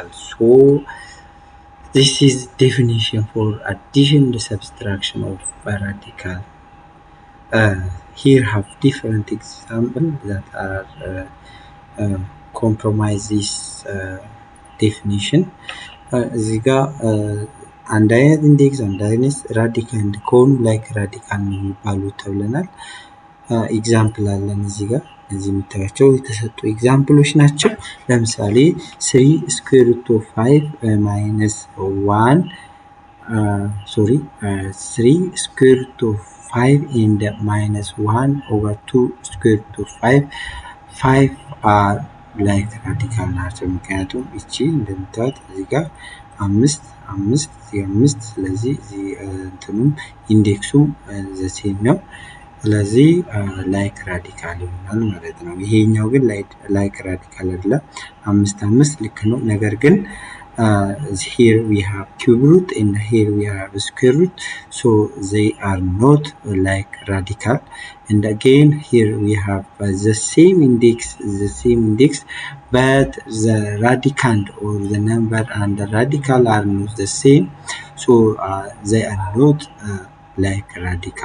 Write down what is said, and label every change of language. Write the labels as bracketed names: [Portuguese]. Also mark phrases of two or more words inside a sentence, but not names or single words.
[English] So this is definition for addition and subtraction of radical. Here have different examples that are compromise this definition. [Amharic] እዚህ ጋር አንድ አይነት ኢንዴክስ አንድ አይነት ራዲካንድ ከሆኑ [English] like radical [Amharic] ነው የሚባሉ ተብለናል። ኤግዛምፕል አለን እዚህ ጋር እነዚህ የምታያቸው የተሰጡ ኤግዛምፕሎች ናቸው። ለምሳሌ [English] 3 square root of 5 minus 1 3 square root of 5 and minus 1 over 2 square root of 5 are like [Amharic] radical ናቸው። ምክንያቱም እቺ እንደምታዩት እዚህ ጋር አምስት አምስት እዚህ አምስት ስለዚህ እዚህ እንትኑም ኢንዴክሱም ዘሴም ነው። ስለዚህ [English] like radical [Amharic] ይሆናል ማለት ነው። ይሄኛው ግን [English] like radical [Amharic] አይደለም። አምስት አምስት ልክ ነው። ነገር ግን [English] here we have cube root and here we have square root, so they are not like radical. And again here we have the same index, but the radicand or the number and the radical are not the same, so they are not like radical.